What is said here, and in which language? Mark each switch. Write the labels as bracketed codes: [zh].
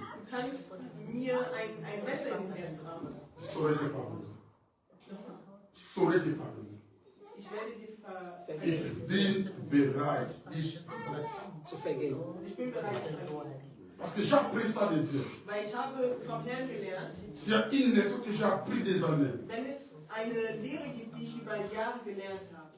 [de] kannst mir ein Messer im Herz haben. [fr] Je saurais te pardonner. Je saurais te pardonner. [de] Ich werde dir Ich bin bereit, dich zu vergeben. Ich bin bereit zu vergeben. [fr] Parce que j'ai appris ça de Dieu. [de] Weil ich habe vom Herrn gelernt, [fr] C'est une leçon que j'ai appris des années. [de] wenn es eine Lehre gibt, die ich über Jahre gelernt habe,